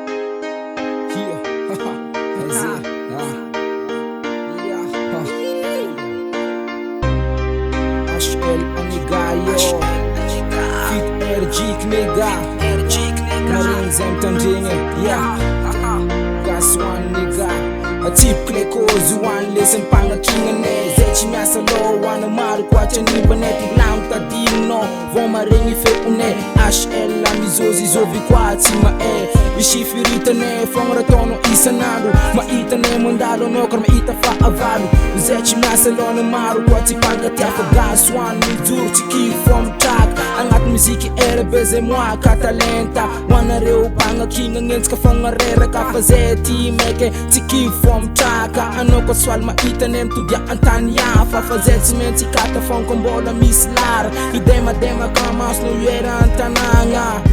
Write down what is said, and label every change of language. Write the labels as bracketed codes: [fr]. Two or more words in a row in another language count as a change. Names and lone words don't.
[en] Yeah. Azy. Ah. Yeah. Ah. H L Aniga, yo. Fit R J Knega. [mg] Marigny zay mitandregny, [en] yeah. Gas one, nigga. [mg] Atsipiko le [en] cause one, [mg] lesson mpanakinanay. Zay tsy miasa lô, ho ana maro koa tsy anivana. Ty vilagny tadidinao. Vao maregny feonay. H L la mizozy, zovy koa tsy mahay. Misy firitanay, fogna raha ataonao isan'andro. Mahitanay mandalo anao, kara mahita fahavalo. Zay tsy miasa lô, na maro koa tsy mpankatia. [en] Fa gas one, [mg] mijoro, tsy kifo amin'ny traka. Agnaty muziky, era be zay moaka talenta. Ho anareo mpanakinana, hentsika fogna reraka. Fa zay ty maiky, tsy kifo amin'ny traka. Anao koa soaly mahita anay mitody an-tany hafa. Fa zay tsy maintsy hikata fonko mbola misy lara. Hidemademaka maso no eran-tanàgna.